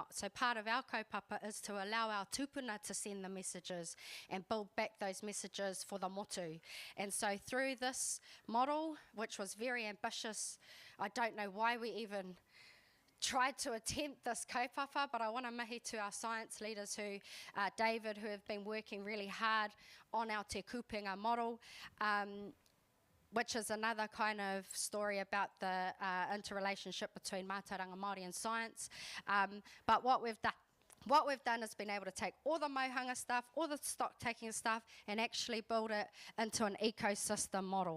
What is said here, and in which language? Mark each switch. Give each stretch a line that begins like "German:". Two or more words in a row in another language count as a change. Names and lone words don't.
English: So part of our kaupapa is to allow our tupuna to send the messages and build back those messages for the motu. And so through this model, which was very ambitious, I don't know why we even tried to attempt this kaupapa, but I want to mihi to our science leaders David, who have been working really hard on our
Māori: te kupenga
English: model, which is another kind of story about the interrelationship between
Māori: mātauranga Māori
English: and science. But what we've done is been able to take all the mohanga stuff, all the stock taking stuff, and actually build it into an ecosystem model.